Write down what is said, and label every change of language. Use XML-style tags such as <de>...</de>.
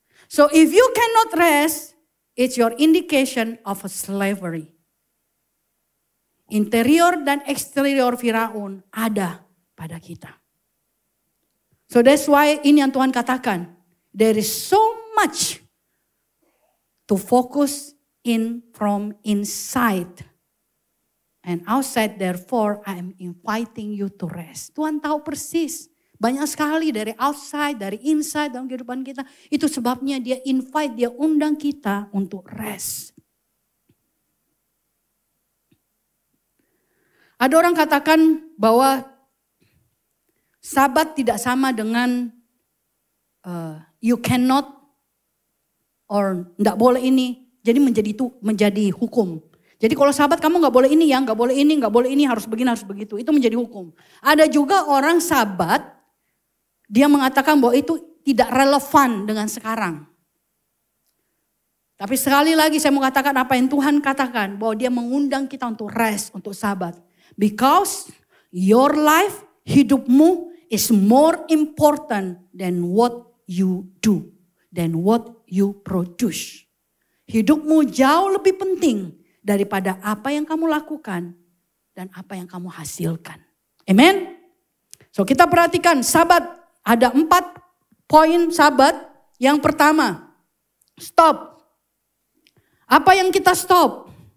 <en>So if you cannot rest, it's your indication of a slavery.</en> <id>Interior dan eksterior Firaun ada pada kita.</id> <en>So that's why</en> <id>ini yang Tuhan katakan.</id> <en>There is so much to focus in from inside and outside. Therefore, I am inviting you to rest.</en> <id>Tuhan tahu persis. Banyak sekali dari outside, dari inside dalam kehidupan kita. Itu sebabnya dia invite, dia undang kita untuk rest. Ada orang katakan bahwa Sabat tidak sama dengan</id> <en>you cannot</en> <id>or tidak boleh ini. Jadi menjadi hukum. Jadi kalau Sabat kamu nggak boleh ini ya, nggak boleh ini, harus begini, harus begitu. Itu menjadi hukum. Ada juga orang Sabat, dia mengatakan bahwa itu tidak relevan dengan sekarang. Tapi sekali lagi saya mau katakan apa yang Tuhan katakan, bahwa dia mengundang kita untuk rest, untuk Sabat.</id> <en>Because your life,</en> <id>hidupmu</id> <en>is more important than what you do, than what you produce.</en> <id>Hidupmu jauh lebih penting daripada apa yang kamu lakukan dan apa yang kamu hasilkan. Amen. So kita perhatikan Sabat, ada 4 poin Sabat. Yang pertama, stop. Apa yang kita stop?</id>